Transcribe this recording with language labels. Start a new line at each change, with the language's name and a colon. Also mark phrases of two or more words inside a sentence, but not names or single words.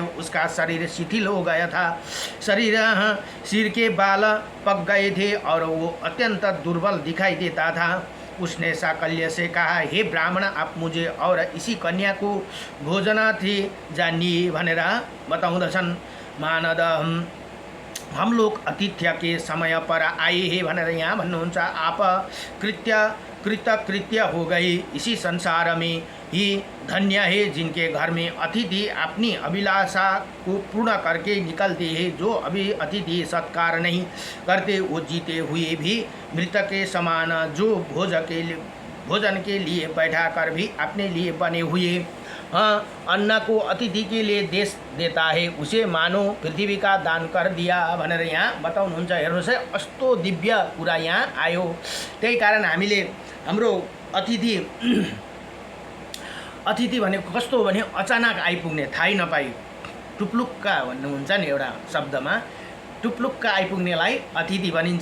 Hindi: उसका शरीर शिथिल हो गया था, सिर के बाल पक गए थे और वो अत्यंत दुर्बल दिखाई देता था। उसने साकल्य से कहा, हे ब्राह्मण, आप मुझे और इसी कन्या को भोजनार्थी जानिए
Nepali: भनेर बताउँदछन्।
Hindi: मानद हम लोग आतिथ्य के समय पर आए हैं
Nepali: भनेर यहाँ भन्नुहुन्छ।
Hindi: आप कृत्य हो गई। इसी संसार में ही धन्य है जिनके घर में अतिथि अपनी अभिलाषा को पूर्ण करके निकलते हैं। जो अभी अतिथि सत्कार नहीं करते वो जीते हुए भी मृत के समान, जो भोजन के लिए बैठा कर भी अपने लिए बने हुए अन्न को अतिथि के लिए देता है, उसे मानो पृथ्वी का दान कर दिया
Nepali: भनेर यहाँ बताउनुहुन्छ। हेर्नुहोस् है, कस्तो दिव्य कुरा यहाँ आयो। त्यही कारण हामीले हाम्रो अतिथि भनेको कस्तो भने अचानक आइपुग्ने, थाहै नपाई, टुप्लुक्का भन्नुहुन्छ नि एउटा शब्दमा, टुप्लुक्का आइपुग्नेलाई अतिथि भनिन्छ।